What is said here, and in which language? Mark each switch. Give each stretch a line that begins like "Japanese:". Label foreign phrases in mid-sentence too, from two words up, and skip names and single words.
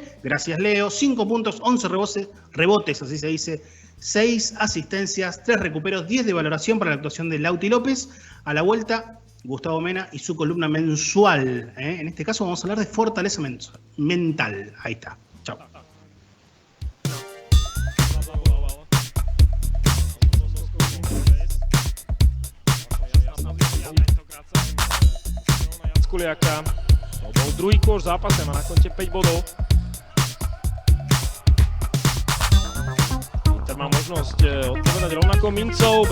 Spanish: Gracias, Leo. 5 puntos, 11 rebotes, así se dice. 6 asistencias, 3 recuperos, 10 de valoración para la actuación de Lauti López. A la vuelta, Gustavo Mena y su columna mensual. En este caso vamos a hablar de fortaleza mental. Ahí está. Chao. Kuliaka.
Slovak: To bol druhý kôš v zápase, má na konte 5 bodov. Inter má možnosť odpovedať rovnako mincov.